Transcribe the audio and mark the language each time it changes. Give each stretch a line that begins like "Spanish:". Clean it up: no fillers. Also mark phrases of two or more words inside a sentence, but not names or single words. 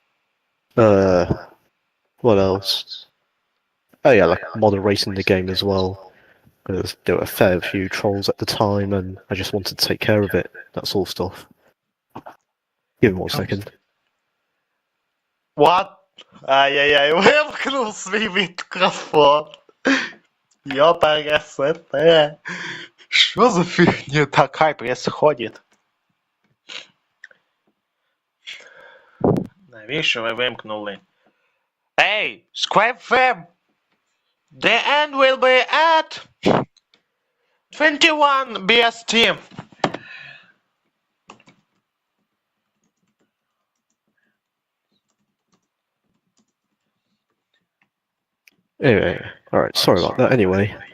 English: What else? Oh yeah, like moderating the game as well. Because there were a fair few trolls at the time, and I just wanted to take care of it. That sort of stuff. Give me 1 second. What?
Ukrainian: Ай-яй-яй, вимкнув свій мікрофон. Ёпарасоте.
Russian: Что за фигня такая происходит?
Ukrainian: Навіщо ви вимкнули?
English: Hey, Square FM! The end will be at 21 BST. Anyway, alright, sorry about that, anyway.